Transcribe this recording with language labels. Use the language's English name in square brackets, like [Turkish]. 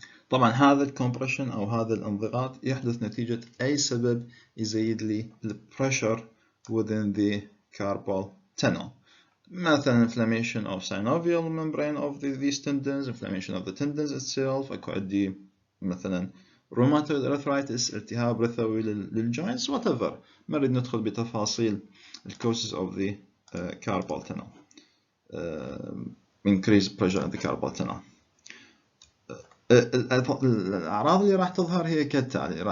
[Arabic] طبعا هذا الكمبريشن أو هذا الانضغاط يحدث نتيجة أي سبب يزيد لي البريشر within the carpal tunnel، مثلا [English] inflammation of synovial membrane of these tendons، inflammation of the tendons itself، [Arabic] أكو عندي مثلا rheumatoid arthritis، التهاب رثوي للجوينتس، whatever. ما نريد ندخل بتفاصيل [English] causes of the carpal tunnel. Increased pressure in the carpal tunnel. [Arabic] الأعراض اللي راح تظهر هي كالتالي.